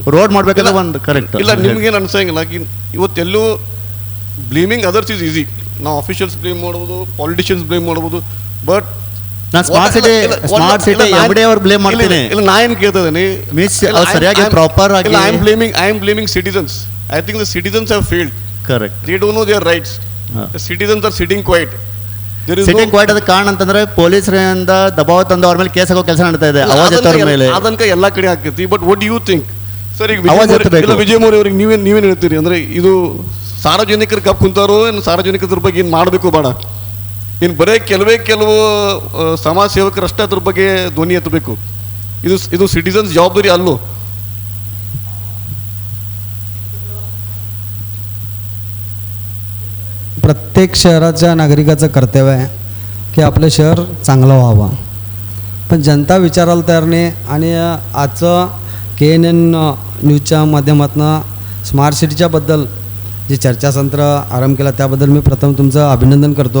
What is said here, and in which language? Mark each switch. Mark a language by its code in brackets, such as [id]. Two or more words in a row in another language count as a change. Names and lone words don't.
[kn] ರೋಡ್ ಮಾಡಬೇಕಲ್ಲ ಒಂದು ಕರೆಕ್ಟ್. ಇಲ್ಲ, ನಿಮ್ಗೇನು ಅನ್ಸಂಗಿಲ್ಲ ಇವತ್ತೆಲ್ಲೂ [en] blaming others is easy. [kn] ನಾವು [en] officials blame [kn] ಮಾಡ್ಬೋದು, [en] politicians blame [kn] ಮಾಡ್ಬೋದು. ಬಟ್ ನಾನು ಸ್ಮಾರ್ಟ್ ಸಿಟಿ ಎಮ್ಡಿ ಅವ್ರು ಬ್ಲೇಮ್ ಮಾಡ್ತೀನಿ. ಇಲ್ಲ, ನಾ ಏನು ಕೇಳ್ತಾ ಇದ್ದೀನಿ ಸರಿಯಾಗಿ ಪ್ರಾಪರ್ ಆಗಿ [en] I am blaming citizens. I think the citizens have failed. [kn] ಕರೆಕ್ಟ್. [en] They don't know their rights. The citizens are sitting quiet. sitting quiet [kn] ಅದಕ್ಕೆ ಕಾರಣ ಅಂತಂದ್ರೆ ಪೊಲೀಸರಿಂದ ದಬಾವ ತಂದು ಅವ್ರ ಮೇಲೆ ಕೇಸ್ ಹಾಕೋ ಕೆಲಸ ನಡೀತಾ ಇದೆ. ಅವಾಜ್ ಎತ್ತೋರ ಮೇಲೆ ಅದನ್ಕ ಎಲ್ಲ ಕಡೆ ಆಗ್ತೈತಿ. [en] but what you think sir? [kn] ಈಗ ವಿಜಯ್ ಮೋರಿ ಅವ್ರಿಗೆ ನೀವೇನು ಹೇಳ್ತೀರಿ? ಅಂದ್ರೆ ಇದು ಸಾರ್ವಜನಿಕರು ಕಪ್ ಕುಂತಾರೋ ಏನು ಸಾರ್ವಜನಿಕರ ಬಗ್ಗೆ ಏನು ಮಾಡಬೇಕು ಬೇಡ? ಏನು ಬರೀ ಕೆಲವು ಸಮಾಜ ಸೇವಕರಷ್ಟೇ ಅದ್ರ ಬಗ್ಗೆ ಧ್ವನಿ ಎತ್ತಬೇಕು? ಇದು ಸಿಟಿಸನ್ಸ್ जबाबदारी ಅಲ್ಲೋ? [mr] प्रत्येक शहराच्या नागरिकाचं कर्तव्य आहे की आपलं शहर चांगलं व्हावं. पण जनता विचारायला तयार नाही. आणि आजचं KNN न्यूजच्या माध्यमातून स्मार्ट सिटीच्याबद्दल जे चर्चासत्र आरंभ केला त्याबद्दल मी प्रथम तुमचं अभिनंदन करतो.